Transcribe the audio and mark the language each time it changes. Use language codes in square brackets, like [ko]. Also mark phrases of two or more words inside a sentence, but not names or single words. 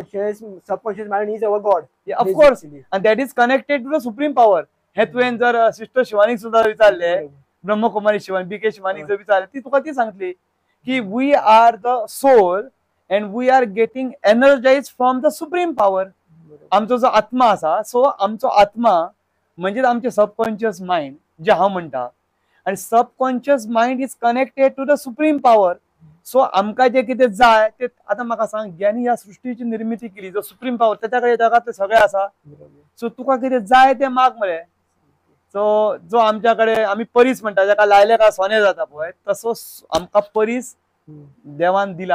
[en] Conscious subconscious mind is our God. Of course, and that is connected to the supreme power. [kok] हे तुवें जर सिस्टर शिवानीक सुद्धा विचारले, ब्रह्मकुमारी शिवानी, BK शिवानीक जर विचारले, ती तुका ती सांगतली की [en] We are the soul and we are getting energise from the supreme power. [kok] आमचो जो आत्मा असा, सो आमचो आत्मा म्हणजे आमचे [en] subconscious mind [kok] जे हांव म्हणटा, आणि [en] subconscious mind is connected to the supreme power. [kok] सो आमकां जे कितें जाय ते आता म्हाका सांग, [mr] ज्यांनी ह्या सृष्टीची निर्मिती केली, [kok] जो [en] supreme power, [mr] त्याच्याकडे जगातले सगळे [kok] आसा. सो तुका कितें जाय ते माग मरे. सो जो आमच्याकडे आम्ही परीस म्हणटा, जाका लायले का सोने जाता पळय, तसो आमकां परीस देवान दिला.